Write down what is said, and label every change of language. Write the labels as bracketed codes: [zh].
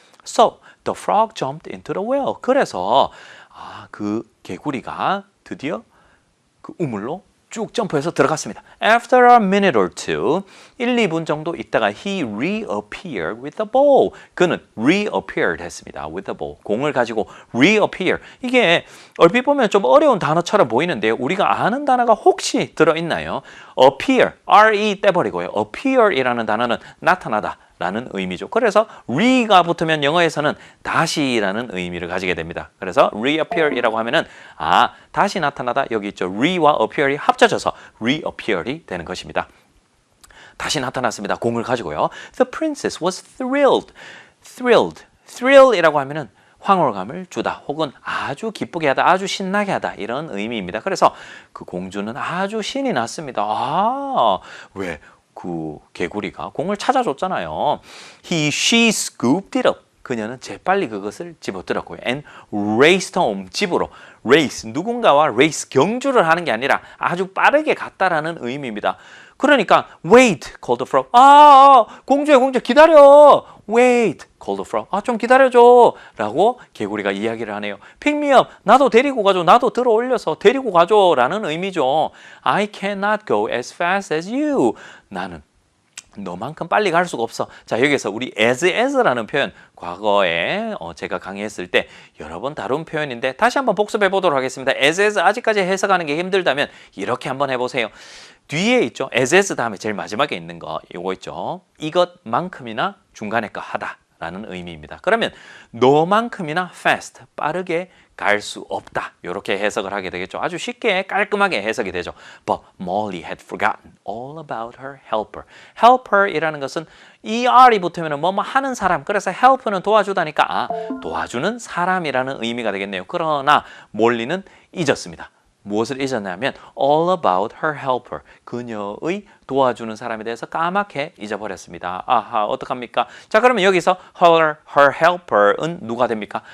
[en] So, the frog jumped into the well. [ko] 그래서 그 개구리가 드디어 그 우물로 쭉 점프해서 들어갔습니다. [en] After a minute or two, [ko] 1, 2분 정도 있다가 [en] he reappeared with a bowl. [ko] 그는 reappeared 했습니다. [en] with a bowl. [ko] 공을 가지고 reappear. 이게 얼핏 보면 좀 어려운 단어처럼 보이는데요. 우리가 아는 단어가 혹시 들어있나요? appear, re 떼버리고요. appear이라는 단어는 나타나다 라는 의미죠. 그래서 re가 붙으면 영어에서는 다시라는 의미를 가지게 됩니다. 그래서 reappear이라고 하면은 다시 나타나다 여기 있죠. re와 appear이 합쳐져서 reappear이 되는 것입니다. 다시 나타났습니다. 공을 가지고요. [en] The princess was thrilled. [ko] thrill이라고 하면은 황홀감을 주다 혹은 아주 기쁘게 하다, 아주 신나게 하다 이런 의미입니다. 그래서 그 공주는 아주 신이 났습니다. 왜? 그 개구리가 공을 찾아줬잖아요. [en] She scooped it up. [ko] 그녀는 재빨리 그것을 집어들었고요. [en] And raced home. [ko] 집으로. [en] race. 누군가와 race. [ko] 경주를 하는 게 아니라 아주 빠르게 갔다라는 의미입니다. 그러니까 [en] wait, called the frog. [ko] 공주 기다려. [en] wait, called the frog. [ko] 좀 기다려줘. 라고 개구리가 이야기를 하네요. [en] pick me up. [ko] 나도 데리고 가줘. 나도 들어 올려서 데리고 가줘. 라는 의미죠. [en] I cannot go as fast as you. [ko] 나는 너만큼 빨리 갈 수가 없어. 자, 여기서 우리 as라는 표현 과거에 제가 강의했을 때 여러 번 다룬 표현인데 다시 한번 복습해 보도록 하겠습니다. as 아직까지 해석하는 게 힘들다면 이렇게 한번 해보세요. 뒤에 있죠. as 다음에 제일 마지막에 있는 거 이거 있죠. 이것만큼이나 중간에 거 하다 라는 의미입니다. 그러면 너만큼이나 fast, 빠르게 갈 수 없다. 이렇게 해석을 하게 되겠죠. 아주 쉽게 깔끔하게 해석이 되죠. [en] But Molly had forgotten all about her helper. [ko] helper이라는 것은 er이 붙으면 뭐뭐 하는 사람. 그래서 help는 도와주다니까 도와주는 사람이라는 의미가 되겠네요. 그러나 몰리는 잊었습니다. 무엇을 잊었냐면 [en] all about her helper. [ko] 그녀의 도와주는 사람에 대해서 까맣게 잊어버렸습니다. 어떡합니까? 자, 그러면 여기서 her helper은 누가 됩니까?